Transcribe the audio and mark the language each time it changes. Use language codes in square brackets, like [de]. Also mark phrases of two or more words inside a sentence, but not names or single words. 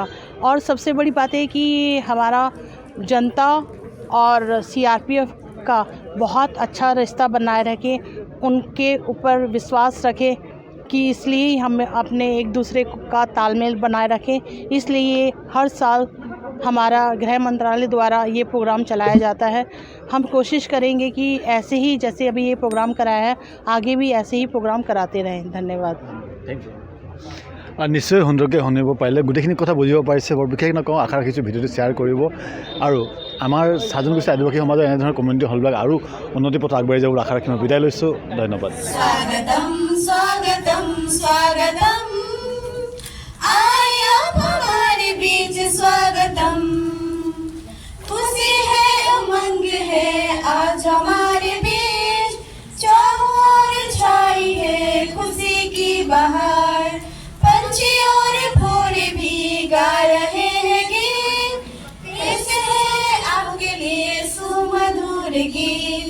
[hi] और सबसे बड़ी बात है कि हमारा जनता और CRPF का बहुत अच्छा रिश्ता बनाए रखे, उनके ऊपर विश्वास रखें कि इसलिए हम अपने एक दूसरे का तालमेल बनाए रखें। इसलिए हर साल हमारा गृह मंत्रालय द्वारा ये प्रोग्राम चलाया जाता है। हम कोशिश करेंगे कि ऐसे ही जैसे अभी ये प्रोग्राम कराया है, आगे भी ऐसे ही प्रोग्राम कराते रहें। धन्यवाद। [en] thank you. [as] নিশ্চয় সুন্দৰকৈ শুনিব পাৰিলে, গোটেইখিনি কথা বুজিব পাৰিছে। বৰ বিশেষ নকওঁ, আশা ৰাখিছোঁ ভিডিঅ'টো শ্বেয়াৰ কৰিব আৰু আমাৰ চাজনগোষ্ঠী আদিবাসী সমাজৰ এনেধৰণৰ কমিউনিটি হলবিলাক আৰু উন্নতি পথ আগবাঢ়ি যাব আশা ৰাখি মই বিদায় লৈছোঁ। ধন্যবাদ। [hi] स्वागतम स्वागतम स्वागतम आए आप हमारे बीच स्वागतम। खुशी है उमंग है आज हमारे बीच, चारों ओर छाई है खुशी की बहार। पंछी और भोरे भी गा रहे हैं गीत, पेश है आपके लिए सुमधुर गीत।